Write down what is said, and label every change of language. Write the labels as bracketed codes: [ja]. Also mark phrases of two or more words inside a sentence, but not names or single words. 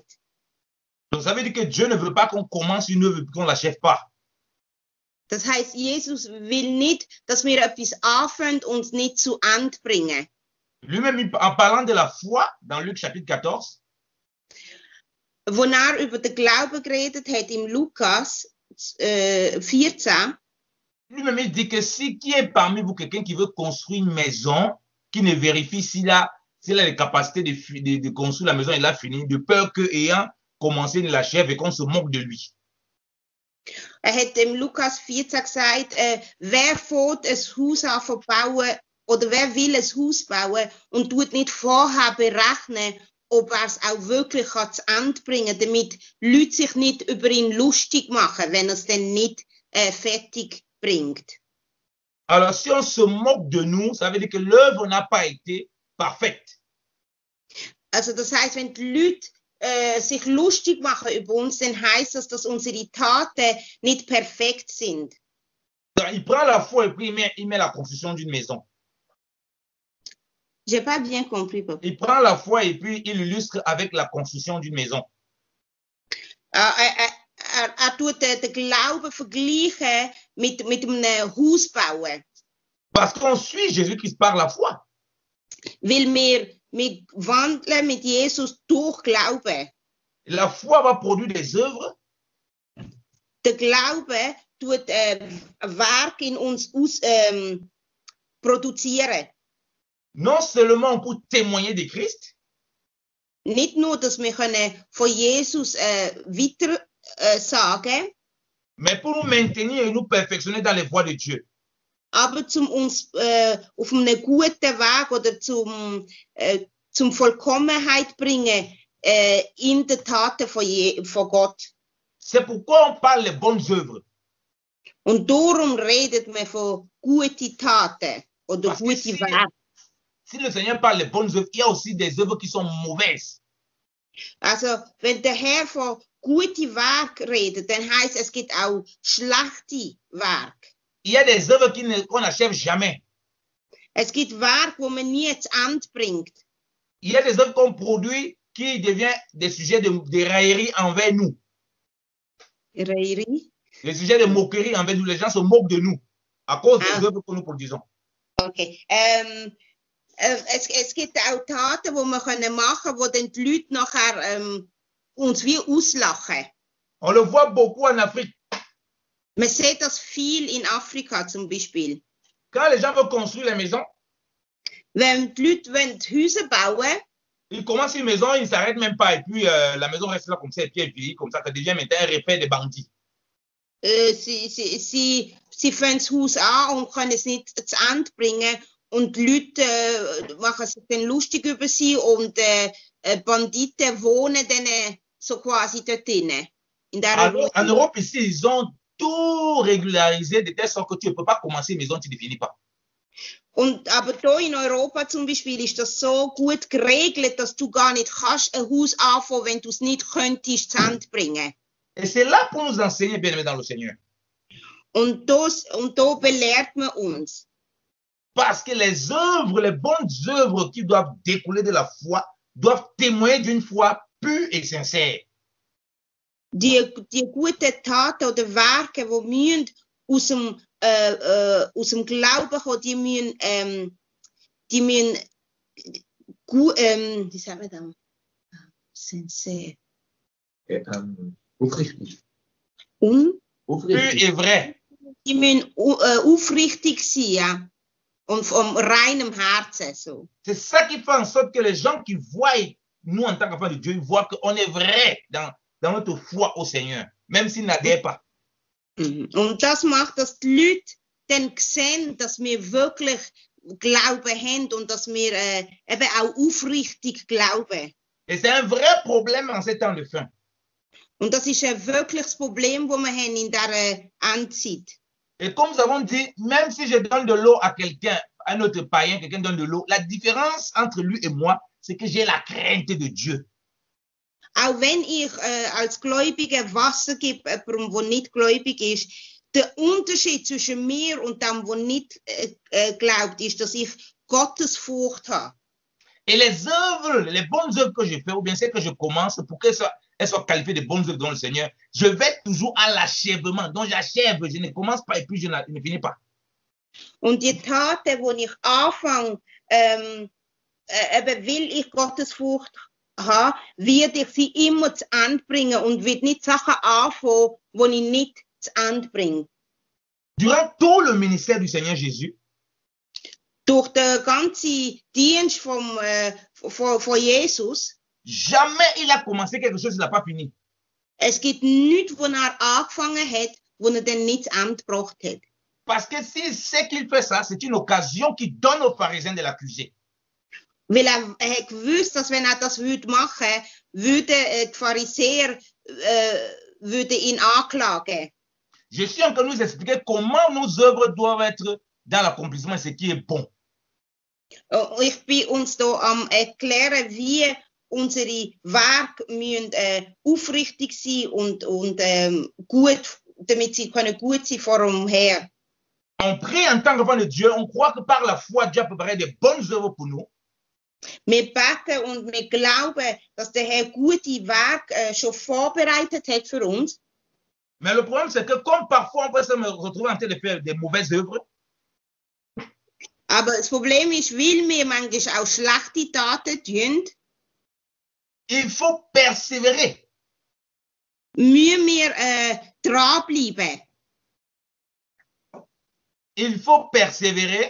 [fr] Donc ça veut dire que Dieu ne veut pas qu'on commence une œuvre et qu'on ne l'achève pas. [de] Das heißt, Jesus will nicht, dass wir etwas anfangen und es nicht zu Ende bringen. [fr] Lui-même, en parlant de la foi, dans Luc chapitre 14, [de] wo über den Glauben geredet hat, im Lukas 14, [fr] lui-même, il dit que si qui est parmi vous quelqu'un qui veut construire une maison, qui ne vérifie s'il a les capacités de construire la maison, il a fini, de peur que, ayant commencé, il l'achève et qu'on se moque de lui. [de] Hat im Lukas 14 gesagt, wer fährt ein Haus an zu bauen oder wer will ein Haus bauen und tut nicht vorher berechnen, ob er es auch wirklich zu Ende bringen kann, damit Leute sich nicht über ihn lustig machen, wenn er es dann nicht fertig bringt. [fr] Alors, si on se moque de nous, ça veut dire que l'œuvre n'a pas été parfaite. [de] Also das heißt, wenn die Leute sich lustig machen über uns, dann heißt das, dass unsere Taten nicht perfekt sind. [fr] Il prend la foi et puis il met la construction d'une maison. J'ai pas bien compris, papa. Il prend la foi et puis il l'illustre avec la construction d'une maison. [de] Tut de Glauben vergleichen mit einem Haus bauen. [fr] Parce qu'on suit Jésus-Christ par la foi. [de] Weil wir wandeln mit Jesus durch Glauben. [fr] La foi va produire des œuvres. [de] Der Glaube tut Werk in uns produzieren. [fr] Non seulement pour témoigner de Christ, [de] Nicht nur, dass wir von Jesus weiter sagen, [fr] mais pour nous maintenir et nous perfectionner dans les voies de Dieu. [de] aber zum uns auf einem guten Weg oder zum Vollkommenheit bringen in den Taten von Gott. [fr] C'est pourquoi on parle des bonnes œuvres. [de] Und darum redet man von guten Taten oder [fr] Parce que [de] guten Werken. [fr] si le Seigneur parle des bonnes œuvres, il y a aussi des œuvres qui sont mauvaises. [de] Also, wenn der Herr von guten Werken redet, dann heißt es gibt auch schlechte Werke. [fr] Il y a des œuvres qu'on n'achève jamais. [de] Es gibt Werke, wo man nie zu Ende bringt. [fr] Il y a des œuvres qu'on produit qui deviennent des sujets de raillerie envers nous. Raillerie? Des sujets de moquerie envers nous. Les gens se moquent de nous à cause des œuvres que nous produisons. Okay. [de] Es gibt auch Taten, die wir machen können, wo dann die Leute nachher uns wie auslachen. [fr] On le voit beaucoup en Afrique. [de] Man sieht das viel in Afrika zum Beispiel. [fr] Quand les gens veulent construire les maisons, [de] Wenn die Leute Häuser bauen, [fr] ils commencent une maison, ils ne s'arrêtent même pas. Et puis la maison reste là comme ça, et puis elle vieillit comme ça devient maintenant un repère des bandits. [de] sie fangen das Haus an und können es nicht zu Ende bringen. Und die Leute machen sich dann lustig über sie und Banditen wohnen dann so quasi dort drinnen. [fr] En Europe, ici, ils ont tout régularisé de telle sorte que tu ne peux pas commencer une maison, tu ne finis pas. [de] Aber hier in Europa zum Beispiel ist das so gut geregelt, dass du gar nicht kannst ein Haus anfangen, wenn du es nicht könntest zu Ende bringen. [fr] Et c'est là pour nous enseigner, bien aimés dans le Seigneur. [de] Und da belehrt man uns. [fr] Parce que les œuvres, les bonnes œuvres qui doivent découler de la foi, doivent témoigner d'une foi pure et sincère. [de] Die guten Taten oder Werke, die müssen aus dem Glauben kommen, die müssen gut, wie sagen wir das? Sincere. Aufrichtig. [fr] Pur et vrai. [de] Die müssen aufrichtig sein, ja. Und vom reinem Herzen. So. [fr] C'est ça qui fait en sorte que les gens qui voient, nous en tant qu'enfants de Dieu, ils voient qu'on est vrai dans notre foi au Seigneur, même s'ils n'adhèrent pas. [de] Und das macht, dass die Leute dann sehen, dass wir wirklich Glauben haben und dass wir eben auch aufrichtig glauben. [fr] Et c'est un vrai problème en ces temps de fin. [de] Und das ist ein wirkliches Problem, das wir haben in dieser Endzeit. [fr] Et comme nous avons dit, même si je donne de l'eau à quelqu'un, à un autre païen, quelqu'un donne de l'eau, la différence entre lui et moi, c'est que j'ai la crainte de Dieu. [de] Auch wenn ich als Gläubiger Wasser gebe, jemandem, der nicht gläubig ist, der Unterschied zwischen mir und dem, der nicht glaubt, ist, dass ich Gottesfurcht habe. [fr] Et les œuvres, les bonnes œuvres que je fais, ou bien celles que je commence, pour qu'elles soient qualifiées de bonnes œuvres dans le Seigneur, je vais toujours à l'achèvement. Donc j'achève, je ne commence pas et puis je ne finis pas. [de] Und die Taten, die ich anfange, eben will ich Gottesfurcht habe, werde ich sie immer zu Ende bringen und werde nicht Sachen anfangen, die ich nicht zu Ende bringe. [fr] Durant tout le ministère du Seigneur Jésus, [de] durch den ganzen Dienst von Jesus, [fr] jamais il a commencé quelque chose, il n'a pas fini. [de] Es gibt nichts, wo angefangen hat, wo dann nicht zu Ende gebracht hat. [fr] Parce que s'il sait qu'il fait ça, c'est une occasion qu'il donne aux pharisiens de l'accuser. [de] Weil er hat gewusst, dass wenn er das machen würde, die Pharisäer ihn anklagen. [fr] Je suis en train de nous expliquer comment nos œuvres doivent être dans l'accomplissement et ce qui est bon. [de] Ich bin uns da am erklären, wie unsere Werke müssen aufrichtig sein und gut, damit sie können gut sein vor dem Herrn. [fr] On prie en tant qu'enfant de Dieu, on croit que par la foi, Dieu a préparé de bonnes œuvres pour nous. [de] Wir beten und wir glauben, dass der Herr gute Werke schon vorbereitet hat für uns. [fr] Mais le problème, c'est que comme parfois on peut se retrouver en train de faire des mauvaises œuvres, [de] Aber das Problem ist, weil wir manchmal auch schlechte Taten tun, [fr] il faut persévérer. [de] müssen wir dranbleiben. [fr] Il faut persévérer